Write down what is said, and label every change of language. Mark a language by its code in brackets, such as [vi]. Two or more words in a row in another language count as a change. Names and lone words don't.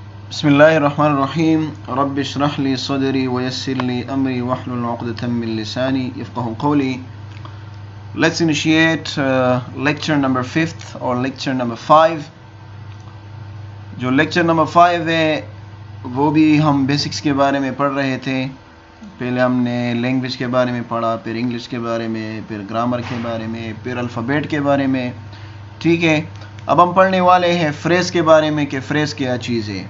[ar] بسم الله الرحمن الرحيم رب اشرح لي صدري ويسر لي أمري واحلل عقدة من لساني يفقهوا قولي. [en] Let's initiate lecture number 5th or lecture number 5. [hi] जो [en] lecture number 5 [hi] है वो भी हम बेसिक्स के बारे में पढ़ रहे थे. पहले हमने लैंग्वेज के बारे में पढ़ा, फिर इंग्लिश के बारे में, फिर ग्रामर के बारे में, फिर अल्फ़ाबेट के बारे में. ठीक है, अब हम पढ़ने वाले हैं फ्रेज़ के बारे में कि फ़्रेज़ क्या चीज़ है.